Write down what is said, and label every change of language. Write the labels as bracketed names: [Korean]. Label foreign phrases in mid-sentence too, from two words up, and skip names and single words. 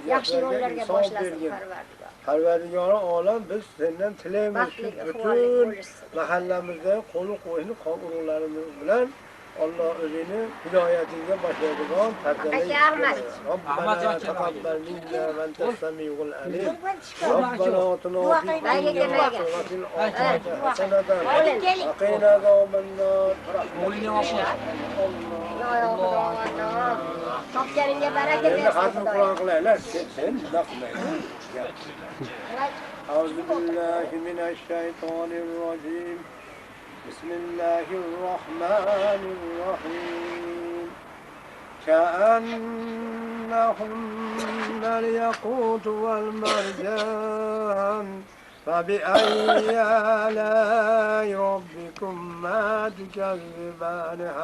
[Uzbek] yaxshi yo'llarga boshlasin Parvardigori olam biz sendan tilaymiz. Bütün mahallamizda qo'l qo'yni urug'larimiz bilan Allah o'zini hidoyatiga boshlaydigan Aka Ahmad. [Arabic] ربنا تقبل منا وأنت السميع العليم. ربنا آتنا في الدنيا حسنة وفي الآخرة حسنة وقنا عذاب النار. [Uzbek] Topganinga baraka Endi bersin. xatmi Qur'on qilaylar. Sen naqmaysan. [Arabic] أعوذ بالله من الشيطان الرجيم بسم الله الرحمن الرحيم كأنهن الياقوت والمرجان فبأي آلاء ربكما تكذبان